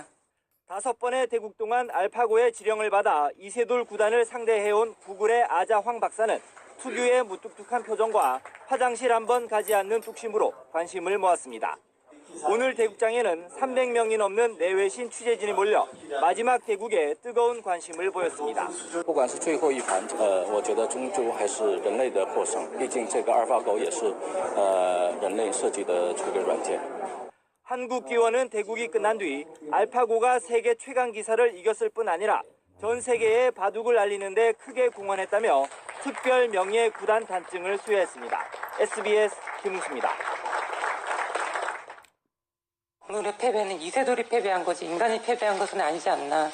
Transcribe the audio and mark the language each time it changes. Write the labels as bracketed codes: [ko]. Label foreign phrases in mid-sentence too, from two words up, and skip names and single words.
[ko] 5번의 대국 동안 알파고의 지령을 받아 이세돌 구단을 상대해온 구글의 아자 황 박사는 특유의 무뚝뚝한 표정과 화장실 한번 가지 않는 뚝심으로 관심을 모았습니다. 오늘 대국장에는 300명이 넘는 내외신 취재진이 몰려 마지막 대국에 뜨거운 관심을 보였습니다. [zh] 不管是最后一盘，我觉得终究还是人类的获胜。毕竟这个阿尔法狗也是人类设计的这个软件。 [ko] 한국 기원은 대국이 끝난 뒤 알파고가 세계 최강 기사를 이겼을 뿐 아니라 전 세계에 바둑을 알리는 데 크게 공헌했다며 특별 명예 구단 단증을 수여했습니다. SBS 김웅수입니다. 오늘의 패배는 이세돌이 패배한 거지 인간이 패배한 것은 아니지 않나.